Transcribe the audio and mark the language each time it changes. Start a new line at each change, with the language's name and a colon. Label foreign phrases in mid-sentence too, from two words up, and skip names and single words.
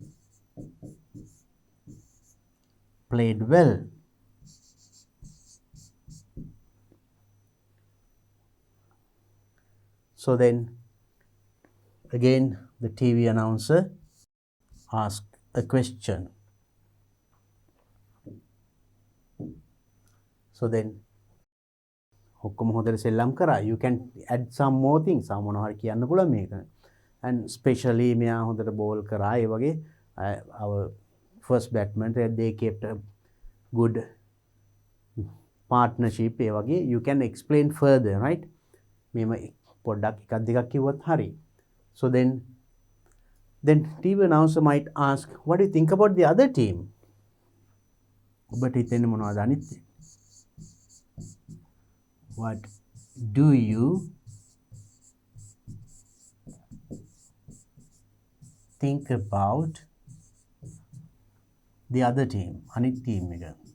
English: So then again the TV announcer asked a question. So then
Sinhala: ඔක්කොම හොඳට සෙල්ලම් කරා.
English: You can add some more things.
Sinhala: මොනවා හරි කියන්න පුළුවන් මේක.
English: And especially
Sinhala: මෙයා හොඳට බෝල් කරා. ඒ වගේ
English: our first batsman they kept a good partnership.
Sinhala: ඒ වගේ
English: you can explain further, right?
Sinhala: මේම පොඩ්ඩක් එකක් දෙකක් කිව්වත් හරි.
English: So then TV announcer might ask, what do you think about the other team?
Sinhala: ඔබට හිතෙන්නේ මොනවද අනිත්?
English: What do you think about the other team?
Sinhala: අනිත් team එක.